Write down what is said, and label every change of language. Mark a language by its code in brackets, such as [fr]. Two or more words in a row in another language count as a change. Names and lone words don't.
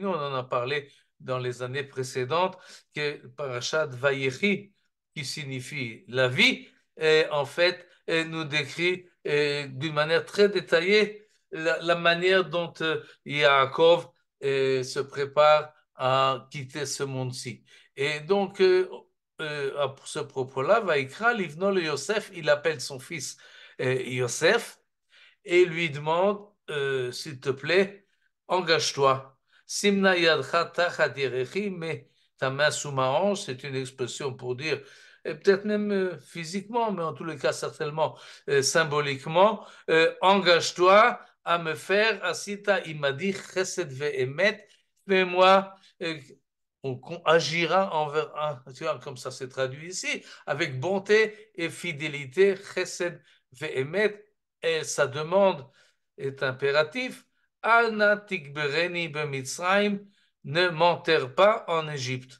[fr] On en a parlé dans les années précédentes que Parashat Vayechi, qui signifie la vie, en fait, nous décrit d'une manière très détaillée la manière dont Yaakov se prépare à quitter ce monde-ci. Et donc, à ce propos-là, [he] ויקרא, לבנו ליוסף, [fr] il appelle son fils Yosef et lui demande, s'il te plaît, engage-toi. [he] שים נא ידך תחת ירכי, [fr] mais ta main sous ma hanche, c'est une expression pour dire, et peut-être même physiquement, mais en tous les cas certainement symboliquement, engage-toi à me faire, [he] עשית עמדי חסד ואמת, [fr] fais-moi, on agira envers un, tu vois, comme ça c'est traduit ici, avec bonté et fidélité, [he] חסד ואמת, [fr] et sa demande est impérative. [he] אל נא תקברני במצרים, [fr] ne m'enterre pas en Égypte.